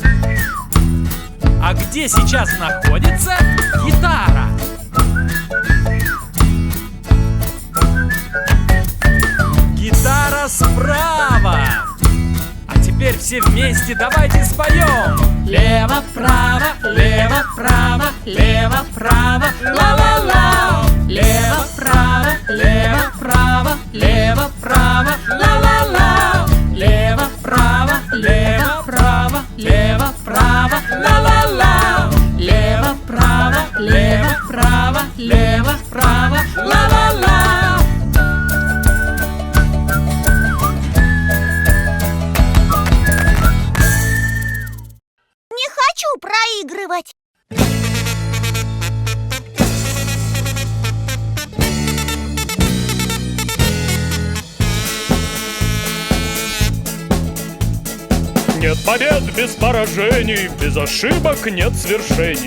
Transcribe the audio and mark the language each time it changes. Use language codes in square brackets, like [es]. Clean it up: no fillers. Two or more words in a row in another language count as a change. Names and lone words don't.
[ru] А где сейчас находится гитара? Гитара справа. А теперь все вместе давайте споем. Лево-право, лево-право, лево-право, ла-ла-ла. Лево-право, лево-право, лево-право, ла-ла-ла. Лево-право, лево-право, лево-право, ла-ла-ла. Лево-право, лево-право, лево-право, ла-ла-ла. Не хочу проигрывать. Нет побед без поражений, без ошибок нет свершений.